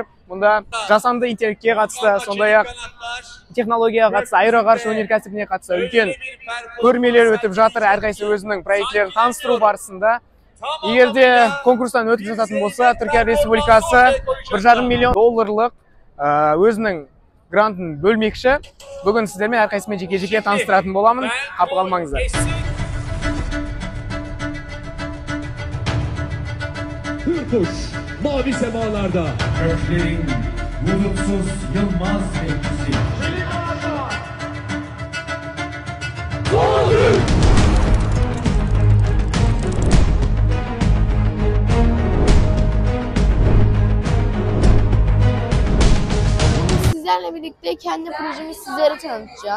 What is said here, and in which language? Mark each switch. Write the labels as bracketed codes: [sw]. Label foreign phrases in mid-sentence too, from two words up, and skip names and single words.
[kk] Мұнда жасанды интеллектке қатысты, сондай-ақ технологияға қатысты, аэроғарыш өнеркәсібіне қатысты үлкен көрмелер өтіп жатыр. Әрқайсы өзінің проекттерін таныстыру барысында. Егер де конкурстан өтіп жататын болса, Түркия Республикасы $1,5 миллион өзінің грантын бөлмекші. Бүгін сіздермен әрқайсымен жеке-жеке таныстыратын боламын. Қапы қалмаңыздар. [tr] Hürkuş, mavi semalarda. Göklerin bulutsuz yılmaz bekçisi. Sizlerle birlikte kendi projemi sizlere tanıtacağım.